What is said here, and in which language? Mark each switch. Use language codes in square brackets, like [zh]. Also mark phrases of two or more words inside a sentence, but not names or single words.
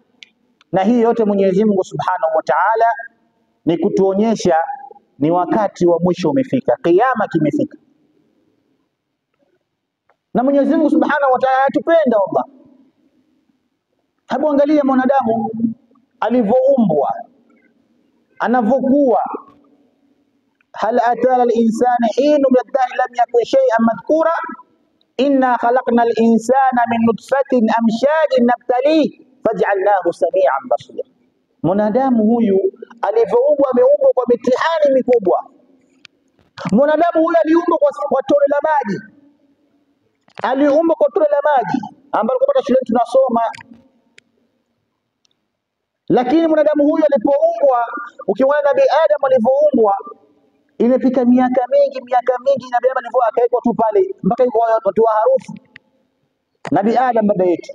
[sw] Na hii yote Mwenyezi Mungu [ar] سبحانه وتعالى [sw] ni kutuonyesha ni wakati wa mwisho umefika, kiyama kimefika. Na Mwenyezi Mungu [ar] سبحانه وتعالى [sw] atupenda Allah. Hebu angalia mwanadamu alivyoumbwa, anavyokuwa. [ar] هل أتى على الإنسان حين من الدهر لم يكن شيئا مذكورا إنا خلقنا الإنسان من نطفة أمشاج نبتليه فجعلناه سميعا بصيرا. [sw] Mwanadamu huyu alivyoumbwa, ameumbwa kwa mitihani mikubwa. Mwanadamu huyu aliumbwa kwa tone la maji, aliumbwa kwa tone la maji ambalo kwa shule tunasoma. Lakini mwanadamu huyu alipoumbwa, ukiona Nabii Adam alivyoumbwa, imefika miaka mingi na Nabii Adam akawekwa tu pale mpaka yuko watu wa harufu Nabii Adam baba yetu.